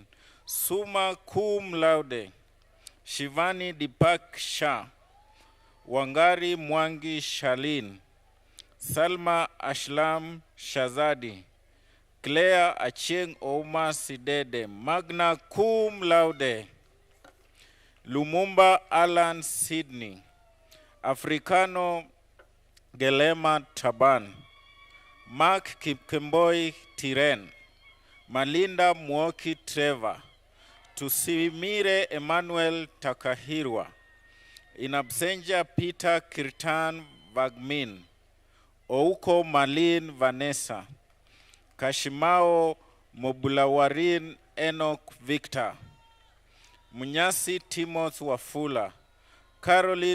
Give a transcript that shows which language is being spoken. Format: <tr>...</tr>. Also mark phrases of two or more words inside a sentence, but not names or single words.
<la>Suma cum laude.</la> <en>Shivani Dipak Shah. Wangari Mwangi Shalin. Salma Ashlam Shazadi. Claire Achieng Ouma Sidede,</en> <la>magna cum laude.</la> <en>Lumumba Alan Sydney. Africano Gelema Taban. Mark Kipkemboi Tiren. Malinda Mwoki Trevor. Tusimire Emmanuel Takahirwa.</en> <la>In absentia</la> <en>Peter Kirtan Vagmin. Ouko Malin Vanessa. Kashimao Mobulawarin Enoch Victor, Munyasi Timothy Wafula, Caroline</en>